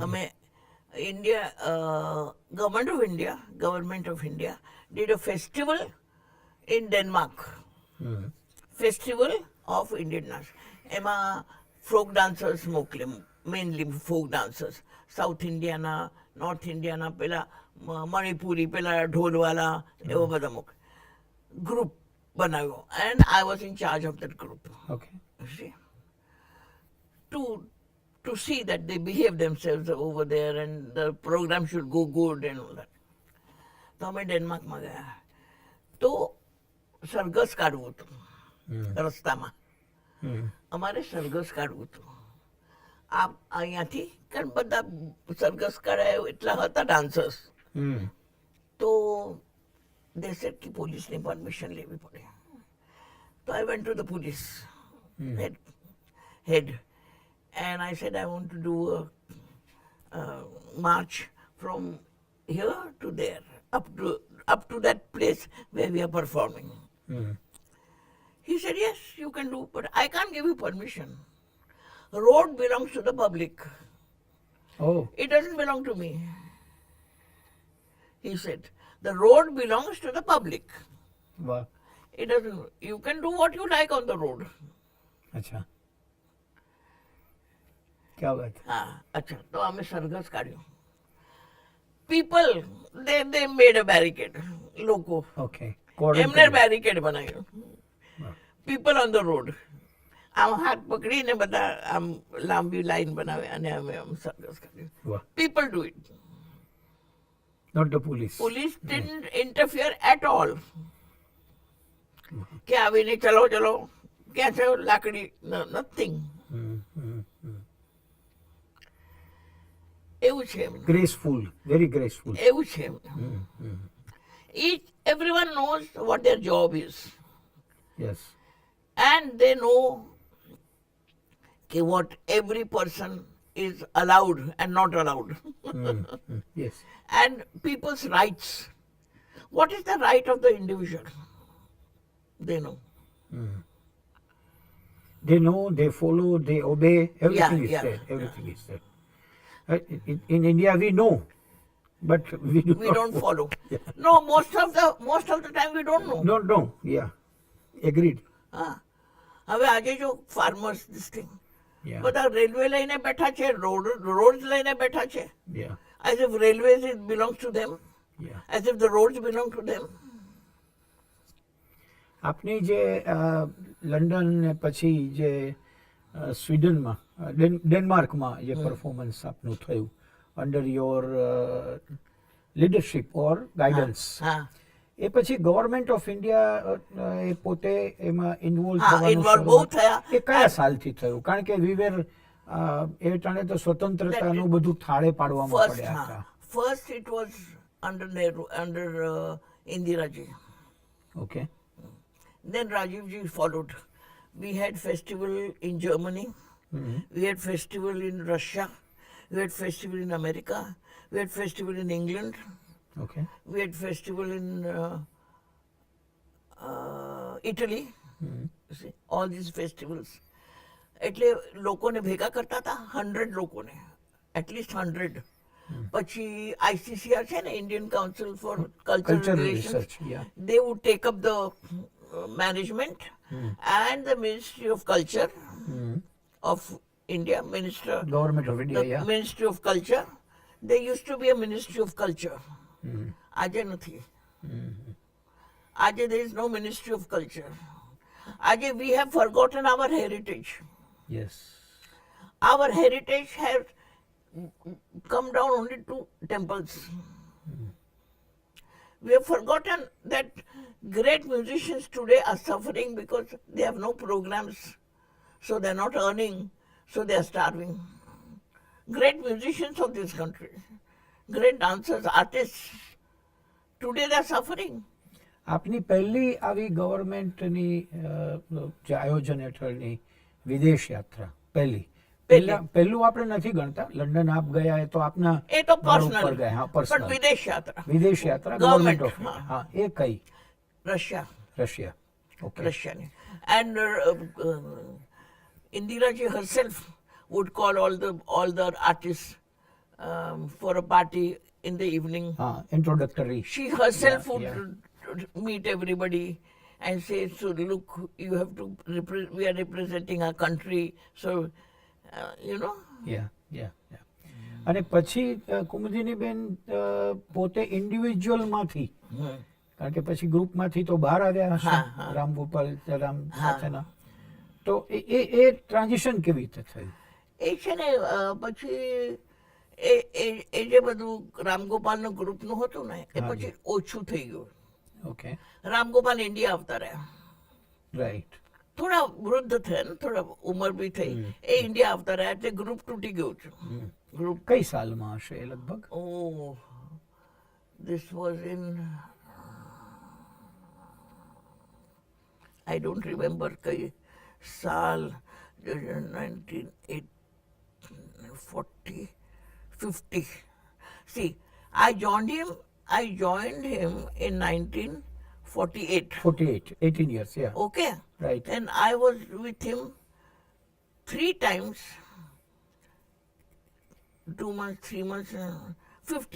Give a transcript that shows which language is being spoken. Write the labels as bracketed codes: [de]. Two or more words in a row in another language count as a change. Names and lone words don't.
[en] અમે Government of India did a festival in Denmark, festival of Indian dance. એમાં folk dancers મોકલે, mainly folk dancers, સાઉથ ઇન્ડિયાના, નોર્થ ઇન્ડિયાના, પેલા મણિપુરી, પેલા ઢોલવાલા, એવા બધા મોકલે. [gu] ગ્રુપ બનાવ્યો [en] and I was in charge of that group. ઓકે See, to see that they behave themselves over there and the program should go good and all that. [gu] તો અમે ડેનમાર્કમાં ગયા તો સરઘસ કાઢવું હતું રસ્તામાં. અમારે સરઘસ કાઢવું હતું આ અહીંયાથી, કારણ બધા સરઘસ કાઢાય એટલા હતા ડાન્સર્સ. તો [en] they said [gu] કે પોલીસની પરમિશન લેવી પડે. તો [en] I went to the police head and I said I want to do a march from here to there, up to that place where we are performing. He said yes, you can do, but I can't give you permission. Road belongs to the public. Oh, It doesn't belong to me. He said the road belongs to the public. વાહ, It doesn't. You can do what you like on the road. [gu] અચ્છા, ક્યા વાત. હા, અચ્છા. તો અમે સરઘસ કાઢ્યું. [en] People, they made a barricade. [gu] લોકો ઓકે, એમને બેરિકેડ બનાવ્યું. [en] people on the road [gu] આમ હાથ પકડીને બધા આમ લાંબી લાઈન બનાવે અને અમે આમ સરઘસ કાઢ્યું. વાહ, [en] people do it. not the police. police didn't interfere at all. [gu] કે આવીને ચલો ચલો ક્યાં છે લાકડી, [en] નથિંગ. [gu] એવું છે એમનું. [en] graceful, very graceful. [gu] એવું છે એમનું. [en] Everyone knows what their job is. યસ. And they know what every person is allowed and not allowed. યસ. And people's rights. What is the right of the individual? They know. They know, they follow, they obey, everything is yeah, there, everything is there. In India we know, but we don't follow. No, most of the time we don't know. Don't know, yeah, agreed. [gu] હા, હવે આજે જો ફાર્મર્સ [en] this thing, Yeah, [gu] બધા રેલવે લઈને બેઠા છે, રોડ્સ લઈને બેઠા છે, [en] yeah, as if railways it belongs to them, yeah. as if the roads belong to them. [gu] આપની જે લંડન ને પછી જે સ્વીડનમાં, ડેનમાર્કમાં જે પરફોર્મન્સ આપનું થયું [en] under your leadership or guidance, [gu] હા, એ પછી ગવર્મેન્ટ ઓફ ઇન્ડિયા એ પોતે એમાં ઇન્વોલ્વ હા, involve બહુ થયા. એ કયા સાલથી થયું? કારણ કે [en] we were [gu] એ ટાણે તો સ્વતંત્રતાનું બધું થાળે પાડવામાં પડ્યા હતા. [en] First it was under Nehru, under Indiraji. ઓકે. Then Rajiv ji followed. We had festival in Germany. We had festival in Russia. We had festival in America. We had festival in England. ઓકે. We had festival in Italy. You see, all these festivals. [gu] એટલે લોકોને ભેગા કરતા હતા, 100 લોકોને. એટલીસ્ટ 100. પછી ICCR છે ને, ઇન્ડિયન કાઉન્સિલ ફોર કલ્ચરલ [en] Cultural રિલેશન્સ, research, yeah. they would take up the management and the Ministry of Culture of India, Government of India, yeah. Ministry of Culture. There used to be a Ministry of Culture. [gu] આજે નથી. [en] આજે there is no Ministry of Culture. આજે we have forgotten our heritage. Yes. Our heritage has come down only to temples. We have forgotten that great musicians today are suffering because they have no programs, so they are not earning, so they are starving. Great musicians of this country, great dancers, artists, today they are suffering. [gu] આપની પહેલી આવી ગવર્મેન્ટની જે આયોજન હેઠળની વિદેશ યાત્રા પહેલું આપણે નથી ગણતા, લંડન આપ ગયા એ તો આપના એ તો ઘર [en] personal. [gu] ઉપર ગયા, હા, [en] But personal. [gu] વિદેશ યાત્રા ગવર્મેન્ટ [en] Government, ઓફ [gu] હા. હા, એ કઈ? રશિયા. રશિયા. ઓકે. [en] Russian. And Indiraji herself would call all the artists for a party in the evening. [gu] હા, ઇન્ટ્રોડક્ટરી. [en] She herself Yeah, would meet everybody and say, "So look, you have to we are representing our country." So, [gu] યા યા યા. અને પછી કુમુદિનીબેન પોતે ઇન્ડિવિજ્યુઅલમાંથી, કારણ કે પછી ગ્રુપમાંથી તો બહાર આવ્યા હશે, રામ ગોપાલ રામ સાથેના, તો એ ટ્રાન્ઝિશન કેવી રીતે થયું? એ છે ને પછી એ જે બધું રામગોપાલનું ગ્રુપનું હતું ને, એ પછી ઓછું થઈ ગયું. ઓકે. રામગોપાલ ઇન્ડિયા આવતા રહ્યા, રાઈટ. થોડા વૃદ્ધ થયા ને, થોડા ઉંમર બી થઈ, એ ઇન્ડિયા આવતા રહ્યા, એટલે ગ્રુપ તૂટી ગયું છે. ગ્રુપ કઈ સાલમાં હશે એ લગભગ? [en] This was in, I don't remember [gu] કઈ સાલ, [en] 1940, 50. See, I joined him in 1948. 48, 18 years, yeah. Okay. Right. And I was with him 3 times, 2 months, 3 months, 50.